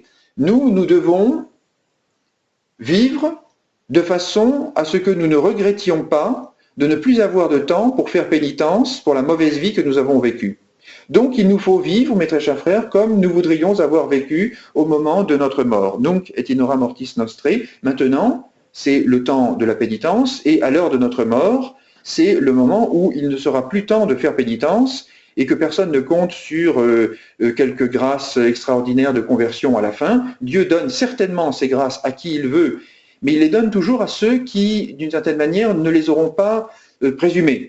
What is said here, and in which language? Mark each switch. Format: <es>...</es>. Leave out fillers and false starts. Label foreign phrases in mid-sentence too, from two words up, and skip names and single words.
<fr>Nous devons vivre de façon à ce que nous ne regrettions pas de ne plus avoir de temps pour faire pénitence pour la mauvaise vie que nous avons vécue. Donc il nous faut vivre, mes très chers frères, comme nous voudrions avoir vécu au moment de notre mort.</fr> <la>Nunc et in hora mortis nostrae.</la> <fr>Maintenant, c'est le temps de la pénitence, et à l'heure de notre mort, c'est le moment où il ne sera plus temps de faire pénitence, et que personne ne compte sur quelques grâces extraordinaires de conversion à la fin. Dieu donne certainement ces grâces à qui il veut, mais il les donne toujours à ceux qui, d'une certaine manière, ne les auront pas présumées.</fr>